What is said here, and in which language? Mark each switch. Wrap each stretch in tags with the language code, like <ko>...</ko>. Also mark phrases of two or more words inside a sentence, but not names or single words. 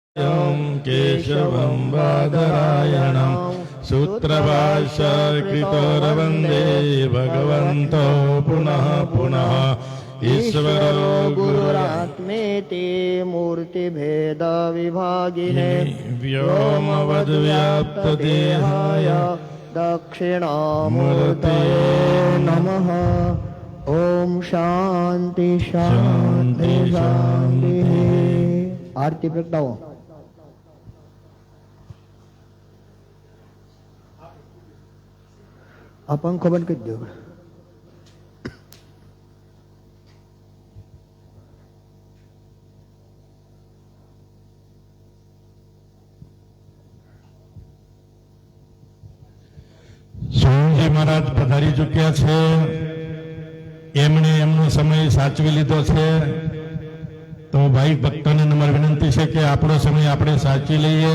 <sa>केशवं बादरायणं सूत्रभाष्यकृतोरवन्दे भगवन्तो पुनः पुनः ईश्वरो गुरुरात्मेति मूर्तिभेदविभागिने व्योमवद्व्याप्तदेहाय दक्षिणामूर्तये नमः। ओम शांति शांति शांति।</sa> <gu>આરતી પ્રગટાઓ। આ પંખો બંધ કરી દો। સ્વામીજી મહારાજ પધારી ચૂક્યા છે, એમણે એમનો સમય સાચવી લીધો છે, તો ભાઈ ભક્તોને નમ્ર વિનંતી છે કે આપણો સમય આપણે સાચવી લઈએ।</gu>